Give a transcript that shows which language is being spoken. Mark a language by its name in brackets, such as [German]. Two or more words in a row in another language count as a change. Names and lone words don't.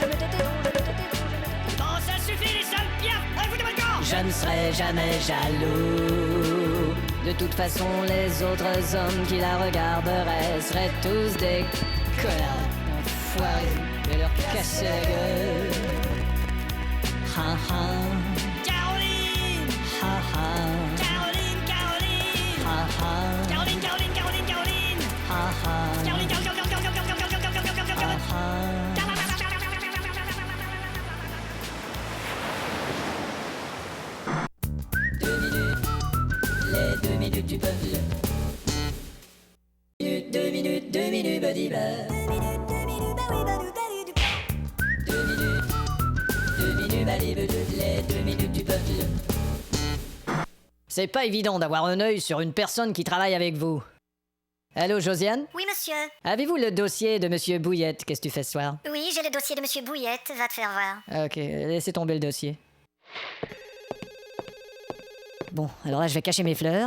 [French] Bon, ça suffit, les sales piafs. Allez, foutez-moi le camp. Je ne serai jamais jaloux. De toute façon, les autres hommes qui la regarderaient seraient tous des connards. Enfoirés. Je vais leur casser la gueule. Ha ha. Caroline. Ha ha. Caroline. Ha ha. Caroline. Ha ha. Caroline. Ha ha. Les 2 minutes du peuple. 2 minutes, body bar. 2 minutes, body bar, les 2 minutes du peuple. C'est pas évident d'avoir un œil sur une personne qui travaille avec vous. Allô, Josiane? Oui, monsieur. Avez-vous le dossier de Monsieur Bouillette? Qu'est-ce que tu fais ce soir? Oui, j'ai le dossier de monsieur Bouillette. Va te faire voir. Ok, laissez tomber le dossier. Bon, alors là, je vais cacher mes fleurs.